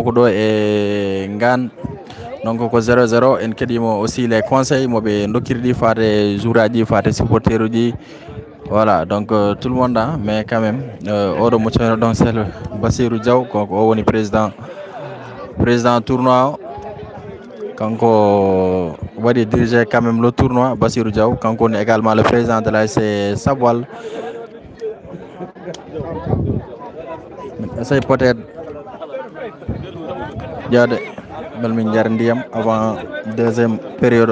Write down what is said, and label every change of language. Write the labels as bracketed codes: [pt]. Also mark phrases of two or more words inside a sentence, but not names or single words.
[ff] ko ɗo e Ngane donc ko 0-0 en keɗimo [fr] aussi les conseils [ff] moɓe dokkiriɗi fate jour aji fate supporter uji [fr] voilà donc tout le monde mais quand même [ff] oɗo mo ceerno [fr] donc c'est Bassirou Diaw [ff] koko o woni président tournoi o kanko waɗi [fr] dirigé quand même le tournoi Bassirou Diaw [ff] kanko woni [fr] également le président de l'ASC Sabwal essaye peut-être ƴewde Belmin Ndiyam avant deuxième période.